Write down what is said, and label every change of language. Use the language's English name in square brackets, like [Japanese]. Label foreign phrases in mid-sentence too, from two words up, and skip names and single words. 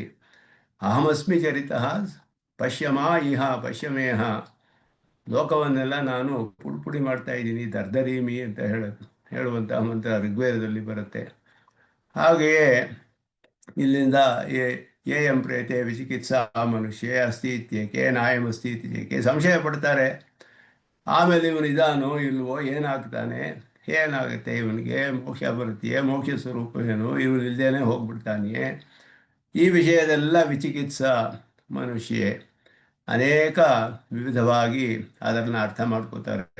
[Sanskrit] ಅಹಮಸ್ಮಿ ಚರಿತಃ ಪಶ್ಯಮ ಇಹ ಪಶ್ಯಮೇಹ. [Kannada] ಲೋಕವನ್ನೆಲ್ಲ ನಾನು ಪುಡಿ ಮಾಡ್ತಾ ಇದ್ದೀನಿ, ದರ್ದರೀಮಿ ಅಂತ ಹೇಳುವಂತಹ ಮಂತ್ರ ಋಗ್ವೇದದಲ್ಲಿ ಬರುತ್ತೆ. ಹಾಗೆಯೇ ಇಲ್ಲಿಂದ [Sanskrit] ಏಯಂ ಪ್ರೇತೆ ವಿಚಿಕಿತ್ಸಾ ಮನುಷ್ಯ ಅಸ್ತಿ ಇತ್ಯೇಕೆ ನಾಯಂ ಅಸ್ತಿ ಇತ್ಯೇಕೆ [Kannada] ಸಂಶಯ ಪಡ್ತಾರೆ. ಆಮೇಲೆ ಇವನು ಇದಾನೋ ಇಲ್ವೋ, ಏನಾಗ್ತಾನೆ, ಏನಾಗುತ್ತೆ, ಇವನಿಗೆ ಮೋಕ್ಷ ಬರುತ್ತೆಯೇ, ಮೋಕ್ಷ ಸ್ವರೂಪ ಏನು, ಇವನು ಇಲ್ದೇನೆ ಹೋಗ್ಬಿಡ್ತಾನೆಯೇ, ಈ ವಿಷಯದೆಲ್ಲ [Sanskrit] ವಿಚಿಕಿತ್ಸಾ ಮನುಷ್ಯ [Kannada] ಅನೇಕ ವಿವಿಧವಾಗಿ ಅದನ್ನು ಅರ್ಥ ಮಾಡ್ಕೋತಾರೆ.